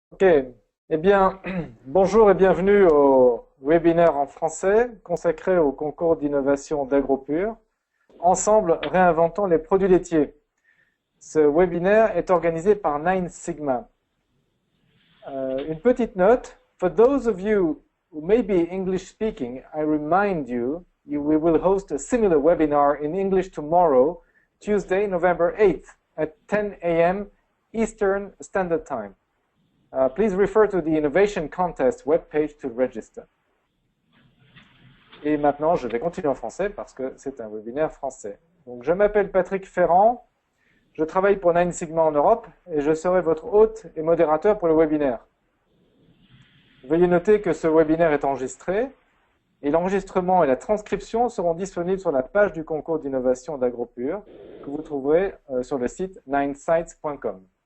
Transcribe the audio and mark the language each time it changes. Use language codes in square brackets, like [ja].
[fr] Ok, eh bien, bonjour et bienvenue au webinaire en français consacré au concours d'innovation d'AgroPure. Ensemble, réinventons les produits laitiers. Ce webinaire est organisé par Nine Sigma. Une petite note, [en] for those of you who may be English speaking, I remind you, we will host a similar webinar in English tomorrow, Tuesday, November 8th at 10 a.m. Eastern Standard Time. Please refer to the Innovation Contest webpage to register. [fr] Et maintenant, je vais continuer en français parce que c'est un webinaire français. Donc, je m'appelle Patrick Ferrand, je travaille pour Nine Sigma en Europe et je serai votre hôte et modérateur pour le webinaire. Veuillez noter que ce webinaire est enregistré et l'enregistrement et la transcription seront disponibles sur la page du concours d'innovation d'AgroPure que vous trouverez sur le site ninesites.com.